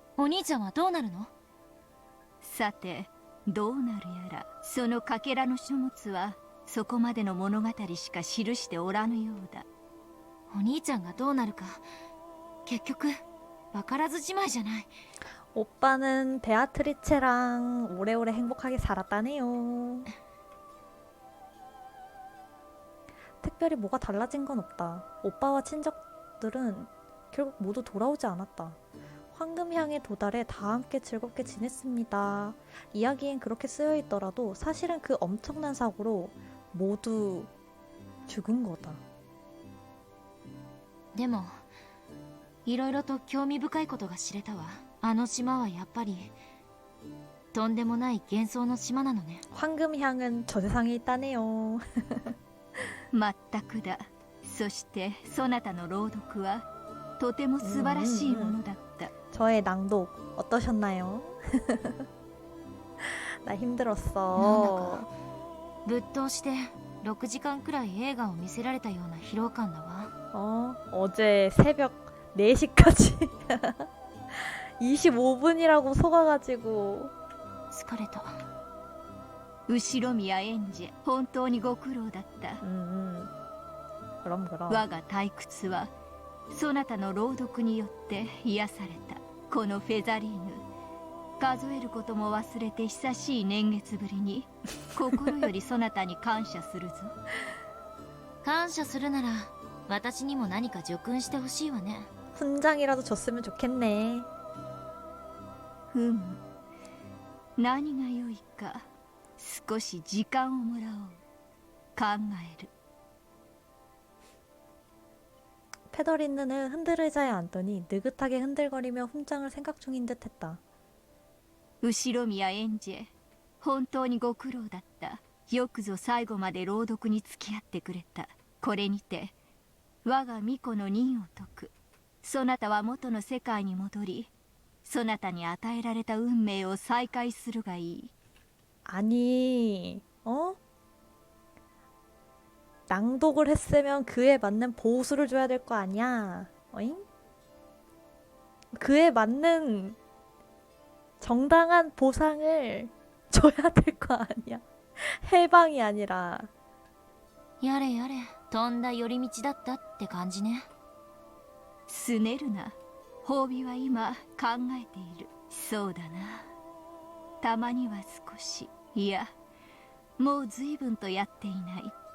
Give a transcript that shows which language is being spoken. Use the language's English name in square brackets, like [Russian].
[Japanese] お兄ちゃんはどうなるの？さてどうなるやら。そのかけらの書物はそこまでの物語しか記しておらぬようだ。お兄ちゃんがどうなるか結局分からずじまいじゃない。 [Korean] 오빠는 베아트리체랑 오래오래 행복하게 살았다네요. 특별히 뭐가 달라진 건 없다. 오빠와 친척들은 결국 모두 돌아오지 않았다. 황금향에 도달해 다 함께 즐겁게 지냈습니다. 이야기엔 그렇게 쓰여 있더라도 사실은 그 엄청난 사고로 모두 죽은 거다. [Japanese] でもいろいろと興味深いことが知れたわ。あの島はやっぱりとんでもない幻想の島なのね。 [Korean] 황금향은 저 세상에 있다네요. [Japanese] まったくだ。そしてそなたの朗読はとても素晴らしいものだった。 [Korean] 저의 낭독 어떠셨나요? 나 [Japanese] なんだ [Korean] 힘들었어. [Japanese] かぶっ通して6時間くらい映画を見せられたような疲労感だわ。 [Korean] 어제 새벽 4시까지 25분이라고 속아가지고 [Japanese] 疲れた。後宮エンジェ、本当にご苦労だった。 [Korean] 그럼 그럼. [Japanese] 我が退屈はそなたの朗読によって癒された。このフェザリーヌ、数えることも忘れて久しい年月ぶりに心よりそなたに感謝するぞ。感謝するなら私にも何か助訓してほしいわね。 [Korean] 훈장이라도 줬으면 좋겠네. [Japanese] ふむ、何が良いか少し時間をもらおう。考える。 [Korean] 페더린느는 흔들 의자에 앉더니 느긋하게 흔들거리며 훈장을 생각 중인 듯 했다. [Japanese] 後宮エンジェ、本当にご苦労だった。よくぞ最後まで朗読に付き合ってくれた。これにて我が巫女の任を解く。そなたは元の世界に戻り、そなたに与えられた運命を再開するがいい。 [Korean] 아니, 낭독을 했으면 그에 맞는 보수를 줘야 될 거 아니야. 어잉? 그에 맞는 정당한 보상을 줘야 될 거 아니야. 해방이 아니라. [Japanese] やれやれ、とんだ寄り道だったって感じね。すねるな。褒美は今考えている。そうだな。たまには少し、いや、もう随分とやっていない。